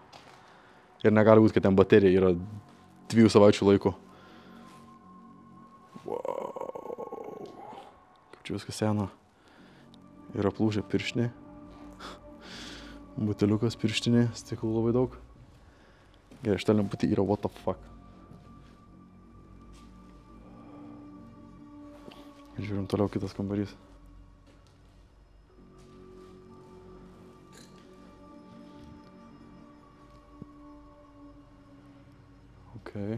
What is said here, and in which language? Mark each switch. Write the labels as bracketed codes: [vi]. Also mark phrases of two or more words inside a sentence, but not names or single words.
[lt] Ir negali būti, kad ten baterija yra 2 savaičių laiko. Wow. Kaip čia viskas sena. Yra plūžę pirštiniai. Buteliukas pirštiniai, stiklų labai daug. Gerai, šitą lemputį yra [en] what the fuck. [lt] Žiūrim toliau kitas kambarys. Okay.